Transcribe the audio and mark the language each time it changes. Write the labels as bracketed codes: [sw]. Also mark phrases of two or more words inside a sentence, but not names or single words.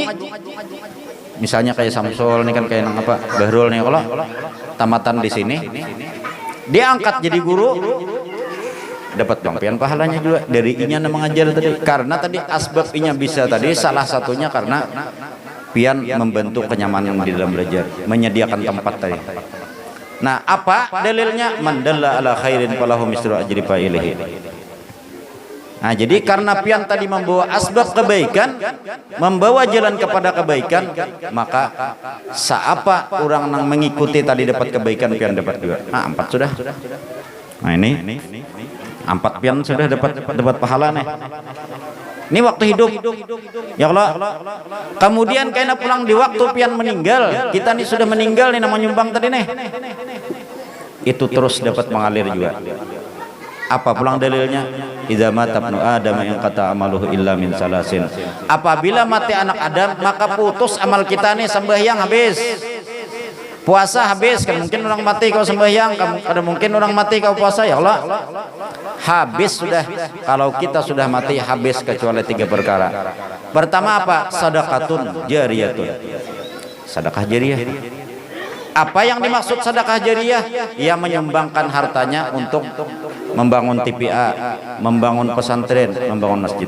[bjn] Misalnya kayak Samsul nih kan, kayak nang Bahrul nih, kalau tamatan di sini diangkat jadi guru, dapat Bang pian pahalanya juga dari inya mengajar tadi. Karena tadi asbab inya bisa tadi salah satunya karena pian membentuk kenyamanan di dalam belajar, menyediakan tempat tadi. Nah, apa dalilnya? [ar] من دل على خير فله مثل أجر فاعله. [bjn] Nah, jadi karena pian tadi membawa asbab kebaikan, membawa jalan kepada kebaikan, maka seapa orang nang mengikuti tadi dapat kebaikan, pian dapat juga. Nah, 4 sudah. Nah, ini 4 pian sudah dapat pahala nih. Ini waktu hidup, [ar] يا الله. [bjn] Kemudian kayaknya pulang di waktu pian meninggal, kita nih sudah meninggal nih namanya nyumbang tadi nih, itu terus dapat mengalir juga. Apa pulang dalilnya? [ar] إذا مات ابن آدم [bjn] yang kata [ar] عمله إلا من ثلاث. [bjn] Apabila mati anak Adam maka putus amal kita nih, sembahyang habis, Puasa habis, kan mungkin orang mati kau sembahyang, ada mungkin orang mati kau puasa, [ar] يا الله. [bjn] Habis sudah. Kalau kita sudah mati habis kecuali 3 perkara. Pertama apa? [ar] صدقة جارية. [bjn] Sedekah jariyah. Apa yang dimaksud sedekah jariyah? Ia menyumbangkan hartanya untuk membangun TPA, membangun pesantren, membangun masjid.